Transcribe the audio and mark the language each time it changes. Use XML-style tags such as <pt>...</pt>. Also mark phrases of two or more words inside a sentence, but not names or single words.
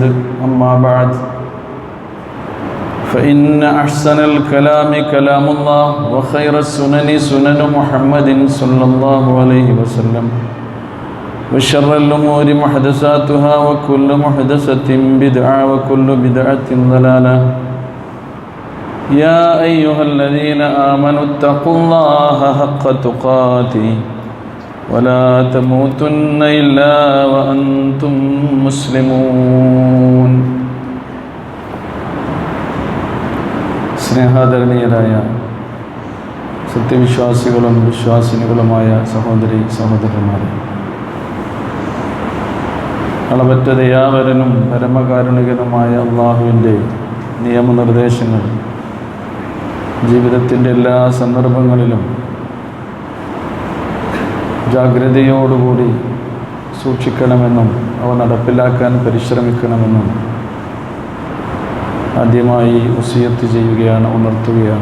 <ar>أما بعد، فإن أحسن الكلام كلام الله، وخير السنن سنن محمد صلى الله عليه وسلم، وشر الأمور محدثاتها، وكل محدثة بدعة، وكل بدعة ضلالة. يا أيها الذين آمنوا اتقوا الله حق تقاته ولا تموتن إلا وأنتم مسلمون.</ar> <ml>സ്നേഹാദരണീയരായ സത്യവിശ്വാസികളും വിശ്വാസിനികളുമായ സഹോദരി സഹോദരന്മാരെ, അളവറ്റ ദയാവരനും പരമകാരുണികനുമായ അള്ളാഹുവിൻ്റെ നിയമനിർദ്ദേശങ്ങൾ ജീവിതത്തിൻ്റെ എല്ലാ സന്ദർഭങ്ങളിലും ജാഗ്രതയോടുകൂടി സൂക്ഷിക്കണമെന്നും അവ നടപ്പിലാക്കാൻ പരിശ്രമിക്കണമെന്നും ആദ്യമായി വസിയത്ത് ചെയ്യുകയാണ്, ഉണർത്തുകയാണ്.</ml>